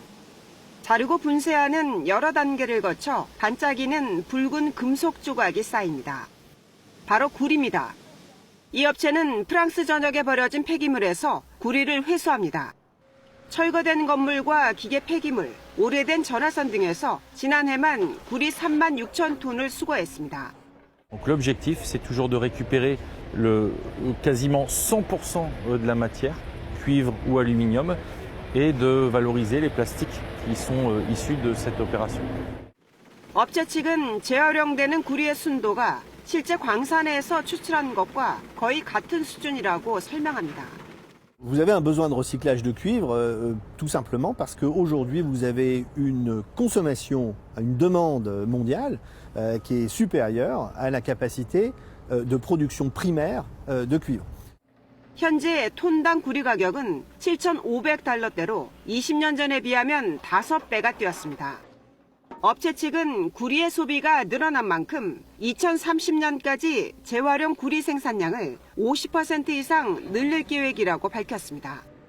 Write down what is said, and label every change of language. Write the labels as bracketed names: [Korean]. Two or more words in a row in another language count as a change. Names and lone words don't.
[Korean] 자르고 분쇄하는 여러 단계를 거쳐 반짝이는 붉은 금속 조각이 쌓입니다. 바로 구리입니다. 이 업체는 프랑스 전역에 버려진 폐기물에서 구리를 회수합니다. 철거된 건물과 기계 폐기물, 오래된 전화선 등에서 지난해만 구리 3만 6천 톤을 수거했습니다. [French] L'objectif, c'est toujours de récupérer quasiment 100% de la matière, cuivre ou aluminium, et de valoriser les plastiques qui sont issus de cette opération. [Korean] 업체 측은 재활용되는 구리의 순도가 실제 광산에서 추출한 것과 거의 같은 수준이라고 설명합니다. [French] Vous avez un besoin de recyclage de cuivre tout simplement parce qu'aujourd'hui vous avez une consommation, une demande mondiale qui est supérieure à la capacité de production primaire de cuivre. [Korean] 현재 톤당 구리 가격은 7,500달러대로 20년 전에 비하면 5배가 뛰었습니다. 업체 측은 구리의 소비가 늘어난 만큼 2030년까지 재활용 구리 생산량을 50% 이상 늘릴 계획이라고 밝혔습니다.